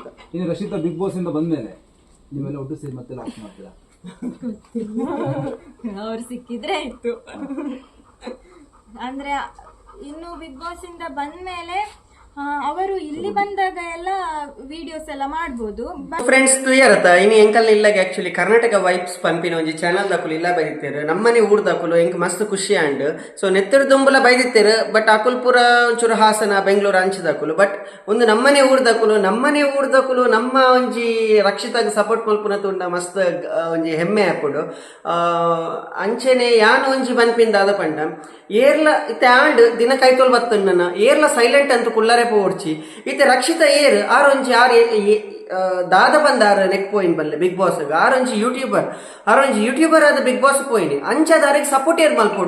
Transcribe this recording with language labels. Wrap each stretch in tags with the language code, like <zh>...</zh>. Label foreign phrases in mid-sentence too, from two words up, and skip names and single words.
<kn>ಇನ್ನು ರಕ್ಷಿತಾ ಬಿಗ್ ಬಾಸ್ ಇಂದ ಬಂದ್ಮೇಲೆ ನೀವೆಲ್ಲ ಒಟ್ಟು ಸೇರಿ ಮತ್ತೆ ಲಾಕ್ ಮಾಡ್ತೀರಾ? ಅವ್ರು ಸಿಕ್ಕಿದ್ರೆ ಆಯ್ತು. ಅಂದ್ರೆ ಇನ್ನು ಬಿಗ್ ಬಾಸ್ ಇಂದ ಬಂದ್ಮೇಲೆ ಅವರು ಇಲ್ಲಿ ಬಂದಾಗ ಎಲ್ಲ ವಿಡಿಯೋಸ್ ಎಲ್ಲ ಮಾಡ್ಬೋದು.</kn> <tcy>ಫ್ರೆಂಡ್ಸ್ ತುಯ್ಯರತ ಇನ್ನು ಎಂಕಲ್ ಇಲ್ಲಾಗ ಆಕ್ಚುಲಿ ಕರ್ನಾಟಕ ವೈಬ್ಸ್ ಪಂಪಿನ ಒಂಜಿ ಚಾನಲ್ ದಕುಲು ಇಲ್ಲ ಬೈದಿತ್ತೇರು, ನಮ್ಮನೆ ಊರ್ ದಕುಲು ಎಂಕ್ ಮಸ್ತ್ ಖುಷಿ ಆಂಡ್. ಸೊ ನೆತ್ತರು ದುಂಬುಲ ಬೈದಿತ್ತೇರು, ಬಟ್ ಅಕುಲ್ ಪೂರ ಒಂಚೂರು ಹಾಸನ ಬೆಂಗಳೂರು ಅಂಚಿದಕುಲು. ಬಟ್ ಒಂದು ನಮ್ಮನೆ ಊರ್ ದಕುಲು ನಮ್ಮ ಒಂಜಿ ರಕ್ಷಿತಾಗ ಸಪೋರ್ಟ್ ಮಲ್ಪುನ ತುಂಡ ಮಸ್ತ್ ಒಂಜಿ ಹೆಮ್ಮೆ ಹಾಕೊಂಡು ಅಂಚೆನೆ ಯಾನು ಒಂಜಿ ಬನ್ಪಿಂದಾದ ಪಂಡ ಏರ್ಲ ಇತ್ತೆ ಆಂಡ್ ದಿನ ಕೈತೋಲ್ ಬತ್ತನ್ನ ಏರ್ಲ ಸೈಲೆಂಟ್ ಅಂತ ಕುಳ್ಳರೆ ಪೋಡ್ಚಿ ಇತ್ತೆ ರಕ್ಷಿತ ಏರ್ ಆರೊಂಜಿ ದಾದ ಬಂದಾರ ನೆಕ್ ಪೋಯಿನ್ ಬಲ್ಲೆ ಬಿಗ್ ಬಾಸ್ ಆರೊಂಜಿ ಯೂಟ್ಯೂಬರ್ ಆದ ಬಿಗ್ ಬಾಸ್ ಪೋಯಿನಿ ಅಂಚ ದಾರಿಗೆ ಸಪೋರ್ಟ್ ಏರ್ ಮಲ್ಪೋಡು.</tcy>